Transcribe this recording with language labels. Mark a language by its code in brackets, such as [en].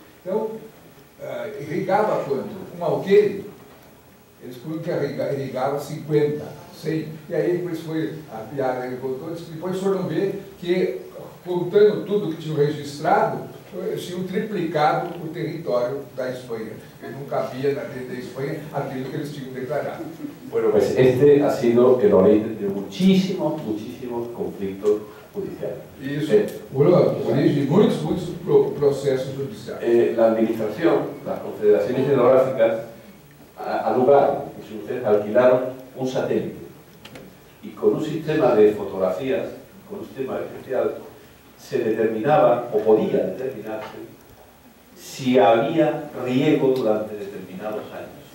[pt] Então, irrigava quanto? Um alqueire, eles punham que irrigava 50, 100. E aí, depois foi a piada que ele contou, depois foram ver que, contando tudo que tinham registrado, eles tinham triplicado o território da Espanha. Não cabia dentro da Espanha aquilo que eles tinham declarado. [es] Bueno, pues este ha sido el origen de muchísimos conflictos judiciales. [pt] Isso, origem de muitos processos judiciais. [es] La administración, las confederaciones hidrográficas, alugaron, si ustedes alquilaron un satélite y con un sistema de fotografías, con un sistema especial, se determinaba o podía determinarse si había riego durante determinados años.